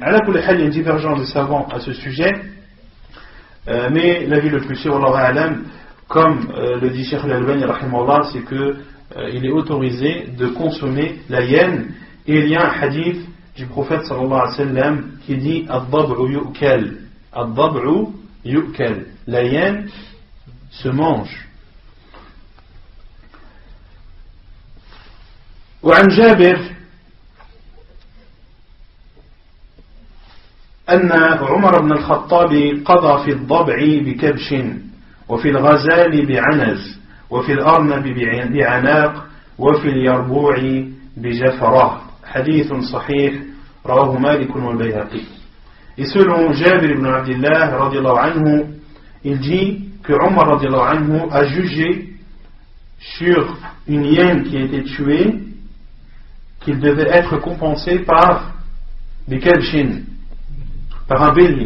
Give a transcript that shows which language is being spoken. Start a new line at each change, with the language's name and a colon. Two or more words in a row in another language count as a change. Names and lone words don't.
French: À
Arabic: على كل حال,
French: il y a une divergence des savants à ce sujet, mais l'avis le plus sûr,
Arabic: والله أعلم,
French: comme le dit Cheikh Al-Albani rahimahullah, c'est que il est autorisé de consommer la hyène. Et il y a un hadith du prophète
Arabic: صلى الله عليه وسلم
French: qui dit
Arabic: الضبع يؤكل. الضبع يؤكل.
French: La hyène se mange.
Arabic: وعن جابر أن عمر بن الخطاب قضى في الضبع بكبش وفي الغزال بعنز وفي الأرنب بعناق وفي اليربوع بجفرة حديث صحيح رواه مالك والبيهقي.
French: Et selon Jabir ibn Abdillah
Arabic: رضي الله عنه,
French: il dit que Omar
Arabic: رضي الله عنه
French: a jugé sur une hyène qui a été tuée qu'il devait être compensé par des kabshin, par un bélier.